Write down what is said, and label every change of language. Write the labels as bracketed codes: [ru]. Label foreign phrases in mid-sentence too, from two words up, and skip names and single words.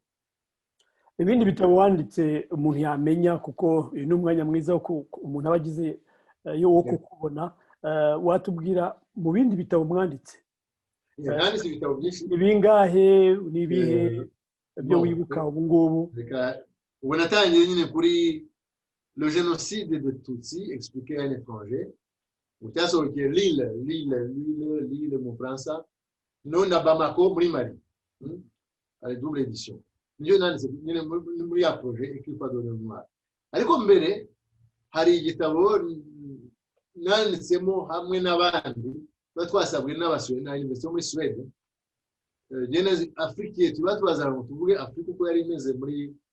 [rw] ibindi bitabo wanditse umuntu yamenya kuko uyu ni umwanya mwiza wo umuntu aba agize wo kukubona watubwira mu bindi bitabo mwanditse nanditse ibitabo byinshi ibingahe nibihe byo wibuka ubu ngubu ubu natangiye nyine kuri [fr] le génocide de Tutsi expliqué à un étranger [rw] cyasohokeye Lille mu Bufaransa none na Bamako muri Mali ari [en] double edition [rw] niyo nanditse nyine muri ya projet [fr] Equipe de Noir [rw] ariko mbere hari igitabo nanditsemo hamwe n'abandi twasabwe n'abasore na university muri Sweden Genèse Afrique tuba twazana ngo tuvuge Afrique uko yari imeze muri